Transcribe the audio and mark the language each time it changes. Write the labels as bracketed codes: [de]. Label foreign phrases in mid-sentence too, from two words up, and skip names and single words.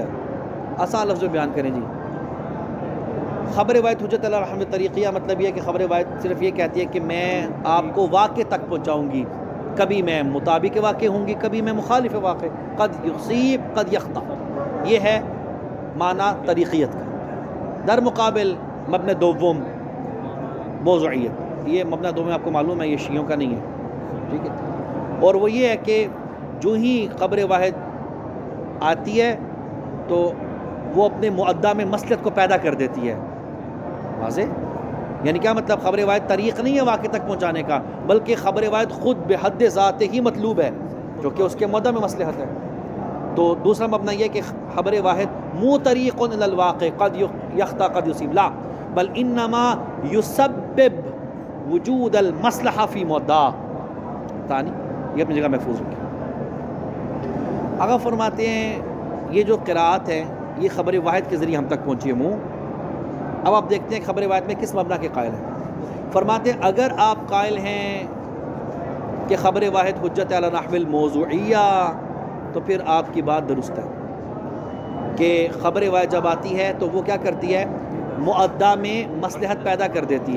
[ur] آسان لفظ میں بیان کریں جی، [ar] خبر واحد حجت علی نحو الطریقیہ [ur] مطلب یہ ہے کہ خبر واحد صرف یہ کہتی ہے کہ میں آپ کو واقع تک پہنچاؤں گی، کبھی میں مطابق واقع ہوں گی، کبھی میں مخالف واقع، [ar] قد یصیب قد یخطا، [ur] یہ ہے معنی طریقیت کا۔ [fa] در مقابل مبنی دوم موضوعیت، [ur] یہ مبنی دوم آپ کو معلوم ہے یہ شیعوں کا نہیں ہے، ٹھیک ہے، اور وہ یہ ہے کہ جو ہی خبر واحد آتی ہے تو وہ اپنے معدہ میں مصلحت کو پیدا کر دیتی ہے، واضح؟ یعنی کیا مطلب، خبر واحد طریق نہیں ہے واقع تک پہنچانے کا، بلکہ خبر واحد خود بحد ذات ہی مطلوب ہے جو کہ اس کے معدہ میں مصلحت ہے۔ تو دوسرا مبنی یہ کہ [ar] خبر واحد مو طریق الی الواقع قد یخطا قد یصیب، لا بل انما یسبب وجود المصلحہ فی معدہ ثانی، [ur] یہ اپنی جگہ محفوظ رکھیں۔ آگا فرماتے ہیں یہ جو قراءت ہے یہ خبر واحد کے ذریعے ہم تک پہنچی ہے۔ اب آپ دیکھتے ہیں خبر واحد میں کس مبنی کے قائل ہیں۔ فرماتے ہیں اگر آپ قائل ہیں کہ [ar] خبر واحد حجت علی نحو الموضوعیہ [ur] تو پھر آپ کی بات درست ہے کہ خبر واحد جب آتی ہے تو وہ کیا کرتی ہے، معدہ میں مصلحت پیدا کر دیتی ہے۔